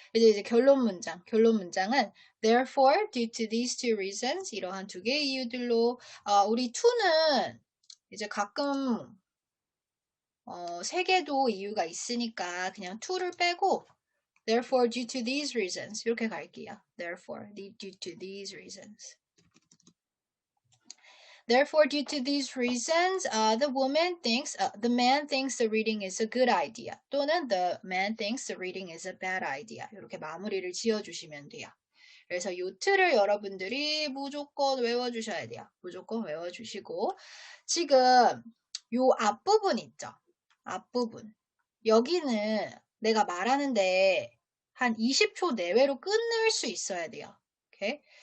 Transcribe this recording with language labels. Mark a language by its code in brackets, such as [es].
[ko] 이제 결론 문장은 [en] therefore, due to these two reasons, [ko] 이러한 두 개의 이유들로 우리 to는 이제 가끔 세 개도 이유가 있으니까 그냥 to를 빼고 [en] therefore, due to these reasons [ko] 이렇게 갈게요. [en] therefore, due to these reasons. Therefore, due to these reasons, the man thinks the reading is a good idea. 또는 the man thinks the reading is a bad idea. [ko] 이렇게 마무리를 지어주시면 돼요. 그래서 이 틀을 여러분들이 무조건 외워주셔야 돼요. 무조건 외워주시고 지금 요 앞부분 있죠? 앞부분. 여기는 내가 말하는데 한 20초 내외로 끝낼 수 있어야 돼요. 오케이?